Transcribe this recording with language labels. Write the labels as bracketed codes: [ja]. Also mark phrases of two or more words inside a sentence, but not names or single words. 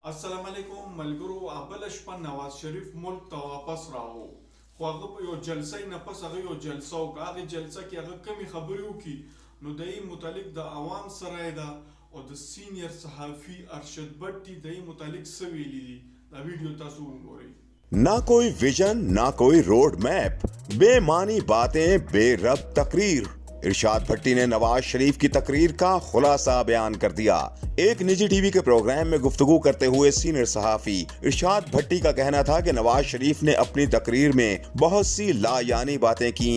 [ar] السلام علیکم [ps] ملګرو اول شپه نواز شریف ملک ته واپس راو خو هغه په یو جلسه نه پس هغه یو جلسه او هغه جلسه کې هغه کمی خبرې وکي نو دای متعلق د عوام سره ده او د سینیئر صحافي ارشد بټي دای متعلق سویلی دي دا ویډیو تاسو وګورئ [ur] نہ کوئی وژن نہ کوئی [en] road map, [ur] بے معنی باتیں بے ربط تقریر. ارشاد بھٹی نے نواز شریف کی تقریر کا خلاصہ بیان کر دیا. ایک نجی ٹی وی کے پروگرام میں گفتگو کرتے ہوئے سینئر صحافی ارشاد بھٹی کا کہنا تھا کہ نواز شریف نے اپنی تقریر میں بہت سی لایعنی باتیں کی.